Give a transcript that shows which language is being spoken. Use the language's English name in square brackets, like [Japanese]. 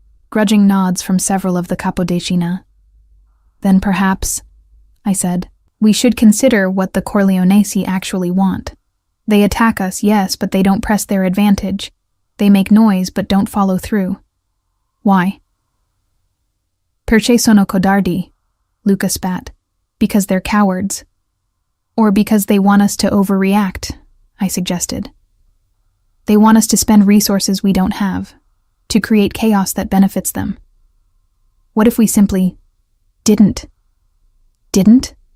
[English] Grudging nods from several of the Capodecina. "Then perhaps," I said, "we should consider what the Corleonesi actually want. They attack us, yes, but they don't press their advantage. They make noise, but don't follow through. Why?" [Italian] "Perché sono codardi," Luca spat. [English] "Because they're cowards." "Or because they want us to overreact," I suggested. "They want us to spend resources we don't have, to create chaos that benefits them. What if we simply didn't? Didn't?"